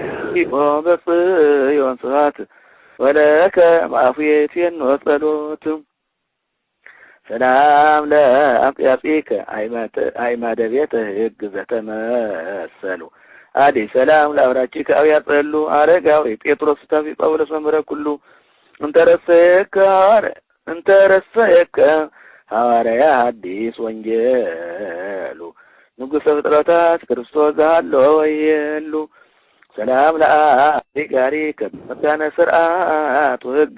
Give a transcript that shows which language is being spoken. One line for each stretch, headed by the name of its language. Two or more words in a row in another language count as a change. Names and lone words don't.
Geez: በጽዮን ስብሐት ወለከ ማፉየቴን ወጸሎት ሰላም ለአቅያጺከ አይማደ ቤተ ሕግ ዘተመሰሉ አዲ ሰላም ለአብራኪከ አብያተ ጸሉ አረጋዊ ጴጥሮስ ታፊ ጳውሎስ መምህረ ኩሉ እንተረሰየከ ሐዋርያ ሐዲስ ወንጌሉ ንጉሠ ፍጥረታት ክርስቶስ ዘሃሎ ወየሉ ሰላም ለአቢጋሪከ በመካነ ስርዓት ወሕግ